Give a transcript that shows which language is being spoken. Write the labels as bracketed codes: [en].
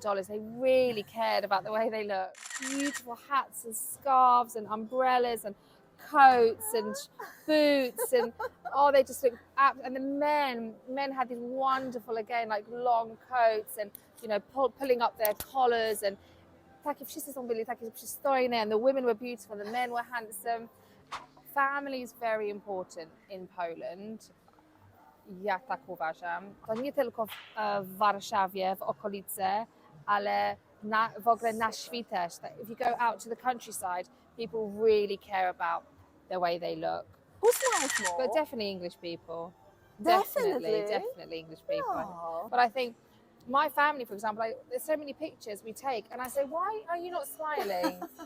[en] They really cared about the way they looked. Beautiful hats and scarves and umbrellas and coats and boots and they just looked and the men had these wonderful, again, like long coats and pulling up their collars and [pl] takie wszyscy są byli takie przystojne, [en] and the women were beautiful, the men were handsome. Family is very important in Poland. [pl] Ja tak uważam. To nie tylko w Warszawie, w okolicy, ale w ogóle na świecie też. [en] If you go out to the countryside, people really care about the way they look. Who smiles more? But definitely English people. Definitely English people. Oh. But I think my family, for example, there's so many pictures we take, and I say, why are you not smiling?